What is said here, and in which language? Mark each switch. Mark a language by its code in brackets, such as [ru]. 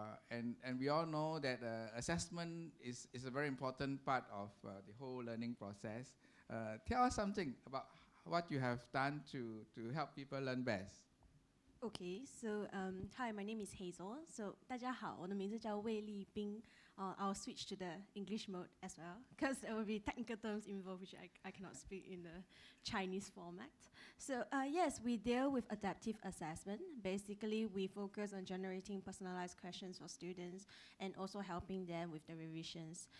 [en] And we all know that assessment is a very important part of the whole learning process. Tell us something about what you have done to help people learn best. Okay, so hi, my name is Hazel. [zh] So 大家好，我的名字叫魏丽冰。 [en] I'll switch to the English mode as well, because there will be technical terms involved which I cannot speak in the Chinese format. So yes, we deal with adaptive assessment. Basically, we focus on generating personalized questions for students and also helping them with the revisions.